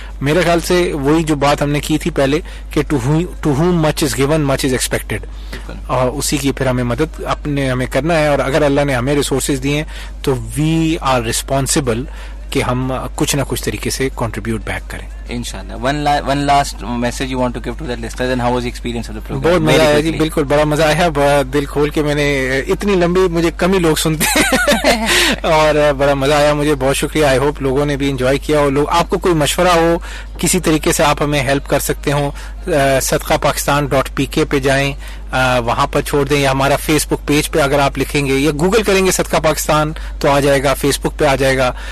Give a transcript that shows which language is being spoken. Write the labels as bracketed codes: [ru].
[ur] میرے خیال سے وہی جو بات ہم نے کی تھی پہلے کہ to [en] whom much is given much is expected, [ur] اور اسی کی پھر ہمیں مدد ہمیں کرنا ہے. اور اگر اللہ نے ہمیں ریسورسز دیے ہیں تو [en] we are responsible [ur] کہ ہم کچھ نہ کچھ طریقے سے کنٹریبیوٹ بیک کریں انشاءاللہ. [en] one last message you want to give to the listeners, and how was the experience of the program? [ur] بہت مزہ آیا جی, بالکل بڑا مزہ آیا. دل کھول کے میں نے, اتنی لمبی مجھے کم ہی لوگ سنتے ہیں اور بڑا مزہ آیا مجھے. بہت شکریہ. [en] I hope [ur] لوگوں نے بھی انجوائے کیا. اور آپ کو کوئی مشورہ ہو, کسی طریقے سے آپ ہمیں ہیلپ کر سکتے ہوں, sadkapakistan.pk پہ جائیں, وہاں پر چھوڑ دیں, یا ہمارا فیس بک پیج پہ اگر آپ لکھیں گے یا گوگل کریں گے صدقہ پاکستان تو آ جائے گا, فیس بک پہ آ جائے گا.